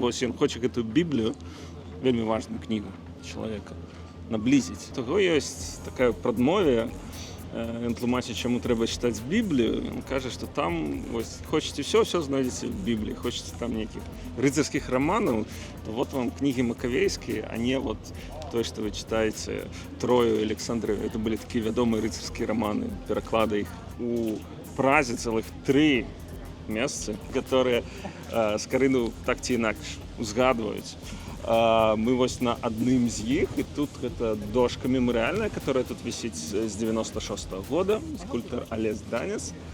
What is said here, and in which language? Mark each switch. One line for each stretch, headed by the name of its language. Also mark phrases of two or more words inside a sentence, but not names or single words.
Belarusian: Вось ён хоча гэтую біблію, вельмі важную кнігу чалавека, наблізіць. Таго ёсць такая прадмове, ён тлумачыць, чаму трэба чытаць Біблію. Ён кажа, што там хочаце ўсё знойдзеце в Бібліі, хочаце там нейкіх рыцарскіх раманаў, то вот вам кнігі макавейскія,
Russian: а не вот то, что вы читаете Трою, Александры, это были такие вядомые рыцарские романы, переклады их.
Belarusian: У Празе целых 3 месцы, которые Скарыну так ці інакш узгадваюць. Мы вось на адным з іх, і тут гэта дошка мемарыяльная, которая тут вісіць з 96-го года, скульптор Алесь Данес.